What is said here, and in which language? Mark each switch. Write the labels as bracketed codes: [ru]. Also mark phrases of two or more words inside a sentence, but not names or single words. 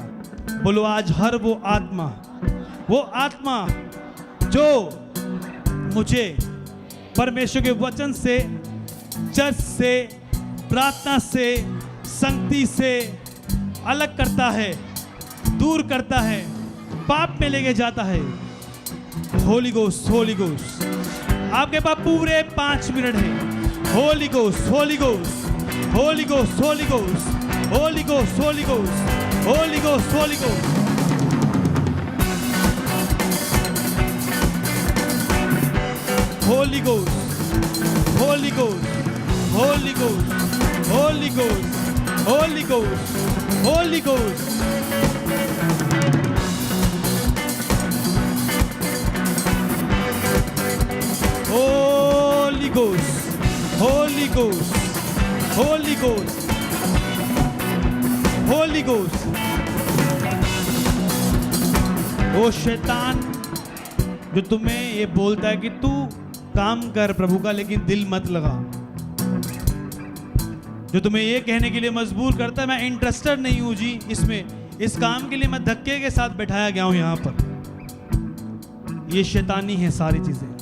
[hi] बोलो आज हर वो आत्मा जो मुझे परमेश्वर के वचन से, चर्च से, प्रार्थना से, संगति से अलग करता है, दूर करता है, पाप में लेके जाता है। [en] Holy Ghost, Holy Ghost. [hi] आपके पास पूरे 5 मिनट है। [en] Holy Ghost, Holy Ghost, Holy Ghost, Holy Ghost, Holy Ghost, Holy Ghost, Holy Ghost, Holy Ghost. Holy Ghost, Holy Ghost, Holy Ghost, Holy Ghost, Holy Ghost, Holy Ghost. Holy Ghost, Holy Ghost, Holy Ghost, Holy Ghost। [hi] वो शैतान जो तुम्हें ये बोलता है कि तू काम कर प्रभु का लेकिन दिल मत लगा, जो तुम्हें ये कहने के लिए मजबूर करता है मैं इंटरेस्टेड नहीं हूं जी इसमें, इस काम के लिए मैं धक्के के साथ बैठाया गया हूं यहां पर, ये शैतानी है सारी चीजें।